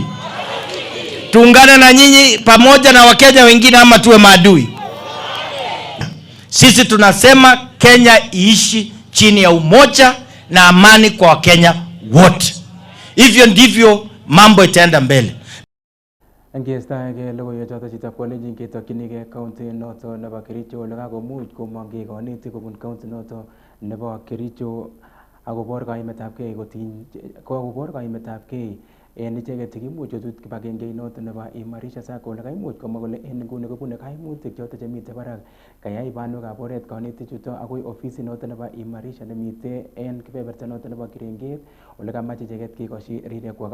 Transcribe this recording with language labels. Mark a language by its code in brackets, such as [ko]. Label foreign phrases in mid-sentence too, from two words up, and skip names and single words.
[sw] Tuungane na nyinyi pamoja na Wakenya wengine ama tuwe maadui? Sisi tunasema Kenya iishi chini ya umoja na amani kwa Wakenya wote. Hivyo ndivyo mambo itaenda mbele. [kln] Ngestaege logoiwek choto chitab kolenjin ketokchinige county noto nebo Kericho ole kakomuch komong konetik kobun county noto nebo Kericho akobor kaimetabgei en icheket chekimuch kochut kibagenge noto nebo Imarisha Sacco ole kaimuch komwa kole en nguni kobune kaimutik choto chemite barak kayai banwekab oret konetik chuto akoi ofisit noto nebo Imarisha nemite en kebeberta noto nebo Kiringet ole kamache icheket kekoshi rirekwak.